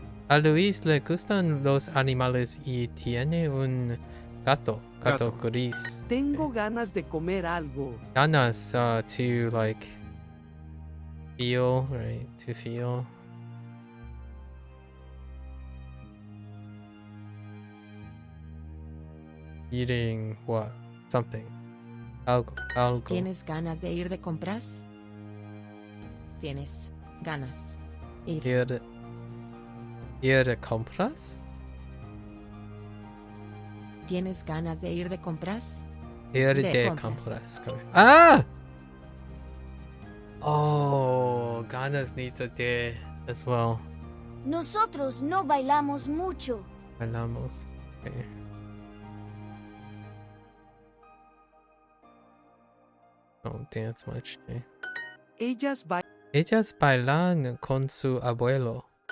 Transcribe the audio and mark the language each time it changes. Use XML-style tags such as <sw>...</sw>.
<es>A Luis le gustan los animales y tiene un gato. Gato gris. Tengo ganas de comer algo.</es> <en>Ganas to like feel, right? To feel. Eating what? Something. Algo.</en> <es>¿Tienes ganas de ir de compras? Tienes ganas. Ir. Ir de compras? ¿Tienes ganas de ir de compras? Ir De de compras. compras. Ah!</es> <en>Oh, ganas needs a de as well.</en> <es>Nosotros no bailamos mucho. Bailamos. Okay.</es> <en>Don't dance much. Okay.</en> <es>Ellas bailan con su abuelo.</es>